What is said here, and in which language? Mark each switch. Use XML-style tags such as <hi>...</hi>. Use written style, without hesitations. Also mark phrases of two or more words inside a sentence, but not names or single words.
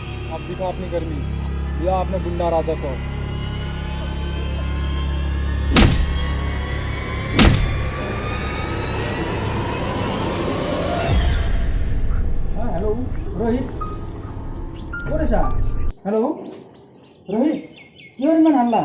<hi>अब दिखा अपनी गर्मी, दिया आपने गुंडा राजा को।</hi> <as>হেল্ল' ৰোহিত ক'ত আছা? হেল্ল' ৰোহিত কিহৰ ইমান হাল্লা?</as>